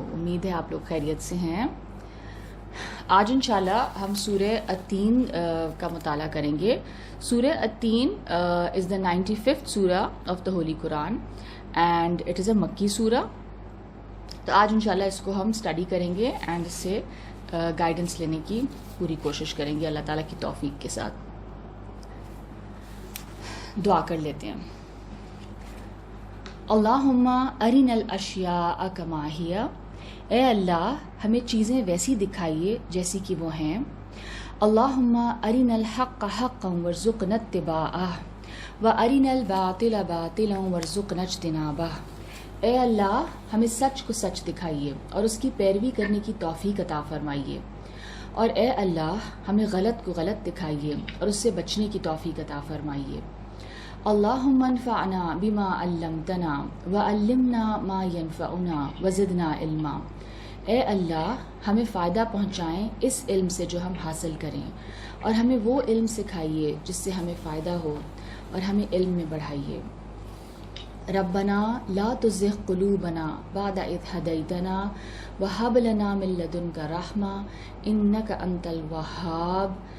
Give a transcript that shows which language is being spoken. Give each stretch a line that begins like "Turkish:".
Urdu: امید ہے آپ لوگ خیریت سے ہیں. آج انشاءاللہ ہم سورہ التین کا مطالعہ کریں گے.
English: سورہ التین is the 95th سورہ of the holy Quran and it is a مکی سورہ.
Urdu: تو آج انشاءاللہ اس کو ہم اسٹڈی کریں گے اینڈ اس سے گائیڈنس لینے کی پوری کوشش کریں گے اللہ تعالیٰ کی توفیق کے ساتھ. دعا کر لیتے ہیں.
Arabic: اللہم ارنا الاشیاء کما ہی،
Urdu: اے اللہ ہمیں چیزیں ویسی دکھائیے جیسی کہ وہ ہیں.
Arabic: اللہم ارنا الحق حقا وارزقنا اتباعہ وارنا الباطل باطلا وارزقنا اجتنابہ.
Urdu: اے اللہ ہمیں سچ کو سچ دکھائیے اور اس کی پیروی کرنے کی توفیق عطا فرمائیے، اور اے اللہ ہمیں غلط کو غلط دکھائیے اور اس سے بچنے کی توفیق عطا فرمائیے.
Arabic: اللہم انفعنا بما علمتنا وعلمنا ما ینفعنا وزدنا علما.
Urdu: اے اللہ ہمیں فائدہ پہنچائیں اس علم سے جو ہم حاصل کریں، اور ہمیں وہ علم سکھائیے جس سے ہمیں فائدہ ہو، اور ہمیں علم میں بڑھائیے.
Arabic: ربنا لا تزغ قلوبنا بعد اذ ہدیتنا وہب لنا من لدنک رحمہ انک انت الوہاب.